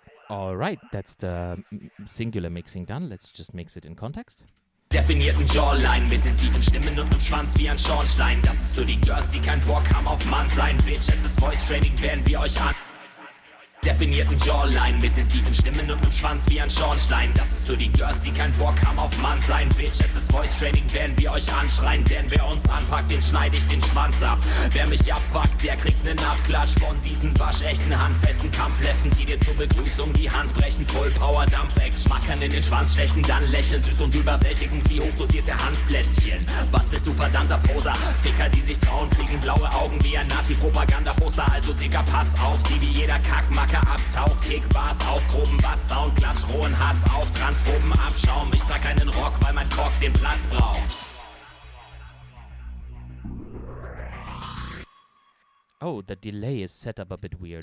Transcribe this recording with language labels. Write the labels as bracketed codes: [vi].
[en] All right, that's the singular mixing done. Let's just mix it in context. [de] Definierten Jawline mit den tiefen Stimmen und dem Schwanz wie ein Schornstein. Das ist für die Girls, die keinen Bock haben auf Mann sein. Bitch, es ist Voice Training, werden wir euch an. Definierten Jawline mit den tiefen Stimmen und dem Schwanz wie ein Schornstein. Das ist für die Girls, die keinen Bock haben auf Mann sein. Bitch, es ist Voice Training, werden wir euch anschreien. Denn wer uns anpackt, dem schneid ich den Schwanz ab. Wer mich abfuckt, der kriegt nen Abklatsch von diesen waschechten, handfesten Kampflästen, die dir zur Begrüßung die Hand brechen. Voll Power, Dampf-Action. Mackern in den Schwanz stechen, dann lächeln. Süß und überwältigend wie hochdosierte Handplätzchen. Was bist du, verdammter Poser? Ficker, die sich trauen, kriegen blaue Augen wie ein Nazi-Propagandaposter. Also Digga, pass auf, sie wie jeder Kackmacker abtaucht, Kickbars auf, groben Bass, Sound, Klatsch, rohen Hass auf, Transphoben Abschaum. Ich trag keinen Rock, weil mein Cock den Platz braucht. [en] Oh, the delay is set up a bit weird.